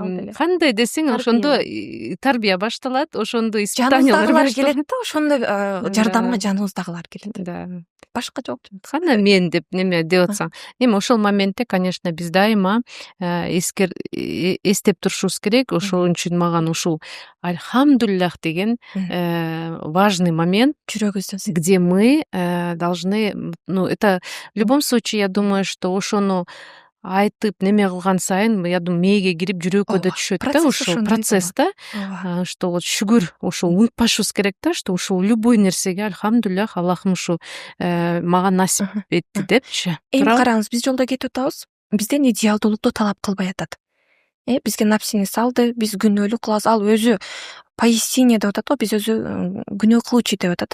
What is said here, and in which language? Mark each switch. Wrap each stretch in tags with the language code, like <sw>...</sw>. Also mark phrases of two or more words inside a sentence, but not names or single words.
<ky>Кандай десең, ошондо тарбия башталат, ошондо испытаниялар башталат. Келет да, ошондо жардамга жаныбыздагылар келет. Да. Башка жок. Кана мен деп неме деп атсаң. Эми ошол моментте, конечно, биз дайыма эстеп турушубуз керек. Ошол үчүн маган ушул альхамдулиллах деген</ky> <ru>важный момент, где мы должны, это в любом случае, я думаю, что</ru> <ky>ошону айтып неме кылган сайын,</ky> <ru>я думаю,</ru> <ky>мээге кирип жүрөккө да түшөт да ошол процесста,</ky> <ru>что вот</ru> <ky>шүгүр, ошол унутпашыбыз керек да, что ошол любой нерсеге альхамдулиллах, Аллахым ушу мага насип этти депчи. Эми караңыз, биз жолдо кетип атабыз. Бизден идеалдуулукту талап кылбай атат. Бизге напсини салды, биз күнөөлүк кылабыз, ал өзү поистине деп атат, биз өзү күнөө кылуучу деп атат.</ky>